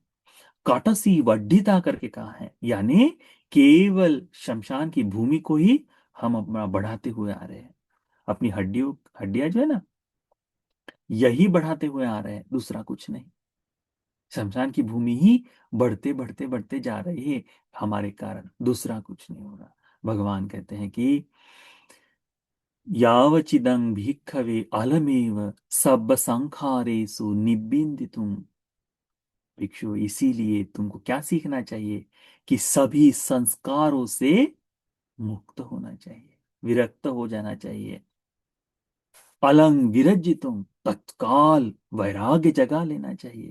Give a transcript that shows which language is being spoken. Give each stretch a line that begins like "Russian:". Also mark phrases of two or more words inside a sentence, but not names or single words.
Pali: काटसी वड्ढिता
Hindi: करके कहा है, यानी केवल शमशान की भूमि को ही हम अपना बढ़ाते हुए आ रहे हैं। अपनी हड्डियों हड्डियां जो है ना, यही बढ़ाते हुए आ रहे हैं, दूसरा कुछ नहीं। शमशान की भूमि ही बढ़ते बढ़ते बढ़ते जा रही है हमारे कारण, दूसरा कुछ नहीं हो रहा। भगवान कहते हैं कि
Pali: यावचिदं भिक्खवे अलमेव सब संखारेषु निबिंदितुम,
Hindi: भिक्षु इसीलिए तुमको क्या सीखना चाहिए कि सभी संस्कारों से मुक्त होना चाहिए, विरक्त हो जाना चाहिए।
Pali: अलंग विरज्जितुम,
Hindi: तत्काल वैराग्य जगा लेना चाहिए।